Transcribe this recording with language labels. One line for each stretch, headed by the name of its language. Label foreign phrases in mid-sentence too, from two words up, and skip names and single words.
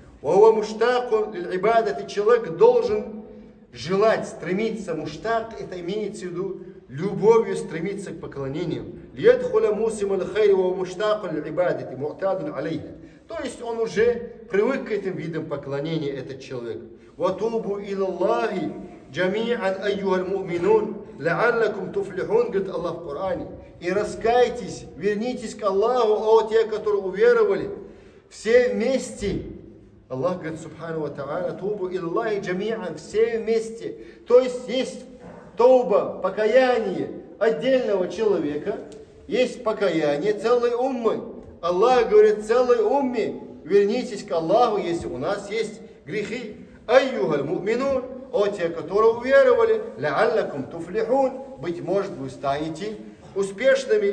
Russian: Человек должен желать, стремиться. Муштак, это имеется в виду любовью стремиться к поклонению. То есть он уже привык к этим видам поклонения, этот человек.
Arabic: وَتُوبُوا إِلَى اللَّهِ جَمِيعًا أَيُّهَا الْمُؤْمِنُونَ لَعَلَّكُمْ تُفْلِحُونَ,
Russian: говорит Аллах в Коране. И раскайтесь, вернитесь к Аллаху, о те, которые уверовали, все вместе. Аллах говорит,
Arabic: سبحانه وتعالى، «توبوا إلى الله جميعا»,
Russian: все вместе. То есть тауба, покаяние отдельного человека, есть покаяние целой уммы. Аллах говорит целой умме: вернитесь к Аллаху, если у нас есть грехи.
Arabic: أيها المؤمنون,
Russian: о те, которые уверовали,
Arabic: لعلكم تفلحون,
Russian: быть может, вы станете успешными.